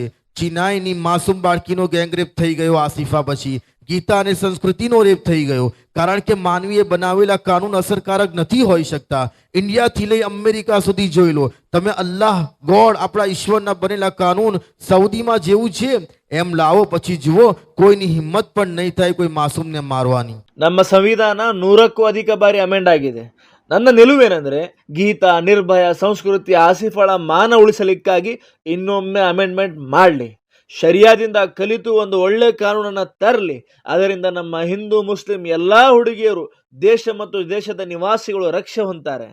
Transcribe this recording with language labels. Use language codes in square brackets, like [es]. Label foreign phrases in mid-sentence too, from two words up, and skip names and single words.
[gu] ચિનાઈની માસૂમ બાળકીનો [en] gang rape [gu] થઈ ગયો આસિફા પછી, ગીતા અને સંસ્કૃતિનો રેપ થઈ ગયો, કારણ કે માનવીએ બનાવેલા કાનૂન અસરકારક નથી હોઈ શકતા। ઇન્ડિયાથી લઈ અમેરિકા સુધી જોઈ લો તમે। અલ્લાહ, ગોડ, આપણા ઈશ્વરના બનેલા કાનૂન સૌદીમાં જેવું છે એમ લાવો, પછી જુઓ કોઈની હિંમત પણ નહીં થાય કોઈ માસૂમને મારવાની। [kn] ನಮ್ಮ ಸಂವಿಧಾನ 100ಕ್ಕೂ ಅಧಿಕ ಬಾರಿ ಅಮೆಂಡ್ ಆಗಿದೆ। ನನ್ನ ನಿಲುವೇನೆಂದರೆ ಗೀತಾ, ನಿರ್ಭಯ, ಸಂಸ್ಕೃತಿ, ಆಸಿಫಳ ಮಾನ ಉಳಿಸಲಿಕ್ಕಾಗಿ ಇನ್ನೊಮ್ಮೆ ಅಮೆಂಡ್ಮೆಂಟ್ ಮಾಡಲಿ, ಶರಿಯಾದಿಂದ ಕಲಿತು ಒಂದು ಒಳ್ಳೆ ಕಾನೂನನ್ನು ತರಲಿ। ಅದರಿಂದ ನಮ್ಮ ಹಿಂದೂ, ಮುಸ್ಲಿಂ ಎಲ್ಲ ಹುಡುಗಿಯರು, ದೇಶ ಮತ್ತು ದೇಶದ ನಿವಾಸಿಗಳು ರಕ್ಷೆ ಹೊಂತಾರೆ।